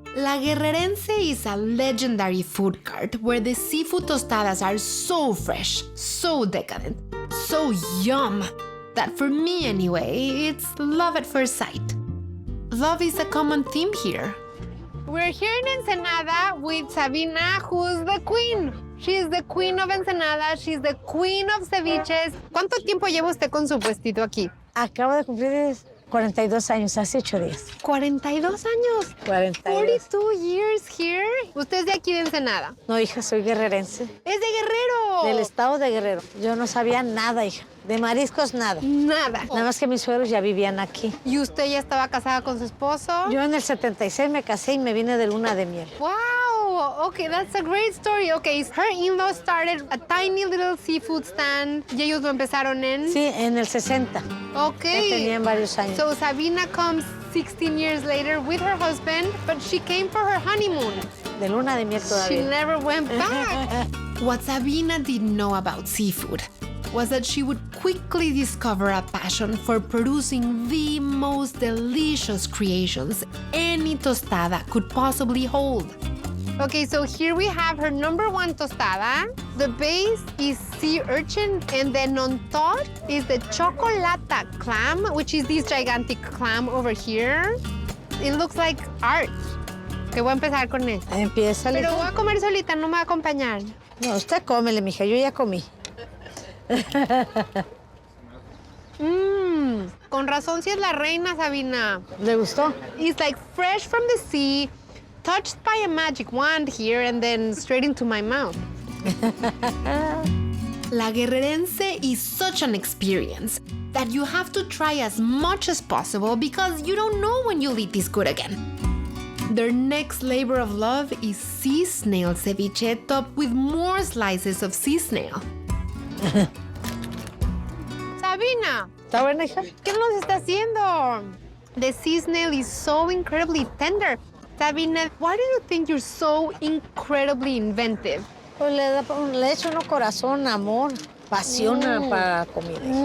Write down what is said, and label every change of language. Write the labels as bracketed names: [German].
[English] La Guerrerense is a legendary food cart where the seafood tostadas are so fresh, so decadent, so yum, that for me anyway, it's love at first sight. Love is a common theme here. We're here in Ensenada with Sabina, who's the queen. She's the queen of Ensenada. She's the queen of ceviches. [Spanish] ¿Cuánto tiempo lleva usted con su puestito aquí? Acabo de cumplir 42 años, hace 8 días. 42 años. 42. [English] 42 years here. [Spanish] ¿Usted es de aquí de Ensenada? No, hija, soy guerrerense. ¡Es de Guerrero! Del estado de Guerrero. Yo no sabía nada, hija. De mariscos, nada. Nada. Nada más que mis suegros ya vivían aquí. ¿Y usted ya estaba casada con su esposo? Yo en el 76 me casé y me vine de luna de miel. [English] Wow! Okay, that's a great story. Okay, her in-law started a tiny little seafood stand. [Spanish] ¿Y ellos lo empezaron en? Sí, en el 60. [English] Okay. [Spanish] Ya tenían varios años. [English] So Sabina comes 16 years later with her husband, but she came for her honeymoon. [Spanish] De luna de miel todavía. [English] She never went back. What Sabina didn't know about seafood was that she would quickly discover a passion for producing the most delicious creations any tostada could possibly hold. Okay, so here we have her #1 tostada. The base is sea urchin, and then on top is the chocolata clam, which is this gigantic clam over here. It looks like art. [Spanish] Que voy a empezar con esto. Empieza. Pero voy a comer solita, no me va a acompañar. No, usted cómele, mija, yo ya comí. Con razón si es la reina, Sabina. ¿Le gustó? [English] It's like fresh from the sea, touched by a magic wand here, and then straight into my mouth. La Guerrerense is such an experience that you have to try as much as possible because you don't know when you'll eat this good again. Their next labor of love is sea snail ceviche topped with more slices of sea snail. [Spanish] Sabina, ¿Está buena, hija? ¿qué nos está haciendo? [English] The sea snail is so incredibly tender. Sabina, why do you think you're so incredibly inventive? [Spanish] Pues le echo uno corazón, amor, pasión para la comida.